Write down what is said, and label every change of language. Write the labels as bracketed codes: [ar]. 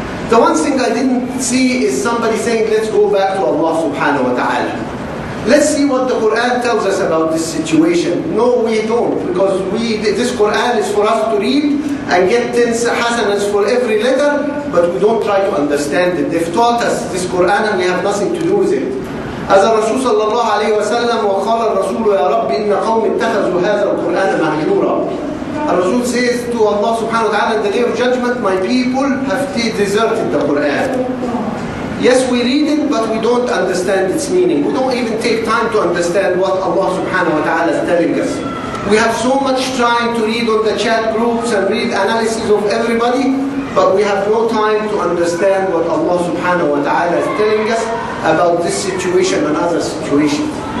[en] The one thing I didn't see is somebody saying, let's go back to Allah subhanahu wa ta'ala. Let's see what the Quran tells us about this situation. No, we don't, because this Quran is for us to read and get 10 hasanahs for every letter, but we don't try to understand it. They've taught us this Quran and we have nothing to do with it. [ar] As a Rasul sallallahu alayhi wa sallam, وَقَالَ الرَّسُولُ يَا رَبِّ إِنَّ قَوْمِ اتَّخَذُوا هَذَا الْقُرْآنَ مَهْجُورًا. [en] Rasul says to Allah subhanahu wa ta'ala, in the day of judgment, my people have deserted the Quran. Yes, we read it, but we don't understand its meaning. We don't even take time to understand what Allah subhanahu wa ta'ala is telling us. We have so much trying to read on the chat groups and read analysis of everybody, but we have no time to understand what Allah subhanahu wa ta'ala is telling us about this situation and other situations.